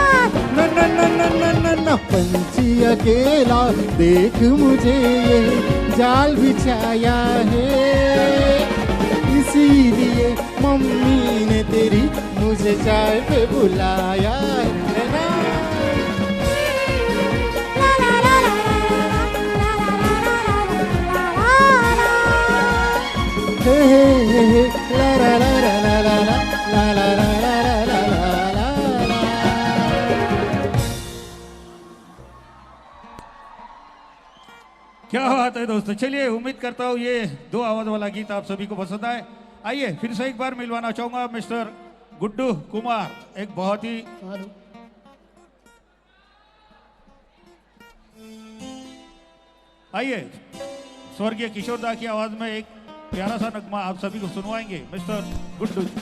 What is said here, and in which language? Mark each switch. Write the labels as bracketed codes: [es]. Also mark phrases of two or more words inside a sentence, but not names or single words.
[hi] न न न न न न न पंछी अकेला देख मुझे ये जाल बिछाया है, इसीलिए मम्मी ने तेरी मुझे चाय पे बुलाया है ना। ला ला ला ला ला ला ला ला ला ला। हे हे हे ला ला ला ला ला ला ला ला ला ला ला ला ला। क्या बात है दोस्तों। चलिए उम्मीद करता हूँ ये दो आवाज वाला गीत आप सभी को पसंद आए। आइए फिर से एक बार मिलवाना चाहूंगा मिस्टर गुड्डू कुमार, एक बहुत ही आइए स्वर्गीय किशोर दा की आवाज में एक प्यारा सा नगमा आप सभी को सुनवाएंगे मिस्टर गुड्डू।